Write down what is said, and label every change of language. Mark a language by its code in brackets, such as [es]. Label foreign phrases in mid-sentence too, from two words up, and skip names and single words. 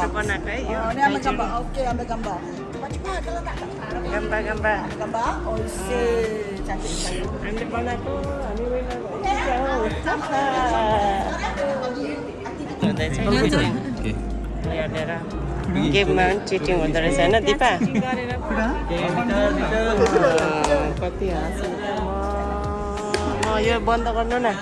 [ne] बनाएको है यो। [ms] Ni ambil gambar. Okey, ambil gambar. Cepat kalau tak. gambar Gambar. Oh, cantik. [ne] हामीले बनाएको हामी विनर हुँदैछ। हेरेर गेममा पनि चिटिङ हुँदो रहेछ होइन दिपा। कति हाँस्नु म यो बन्द गर्नु न।